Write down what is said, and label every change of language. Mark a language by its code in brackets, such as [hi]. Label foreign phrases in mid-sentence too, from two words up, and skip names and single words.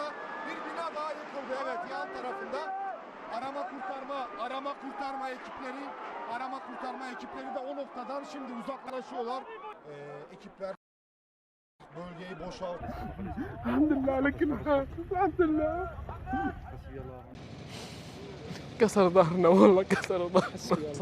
[tr] Bir bina daha yıkıldı. Evet, yan tarafında arama kurtarma ekipleri de o noktadan şimdi uzaklaşıyorlar. Ekipler bölgeyi boşalt. [ar] الحمد لله لك الحمد الحمد لله. كسر ظهرنا والله كسر ظهرنا.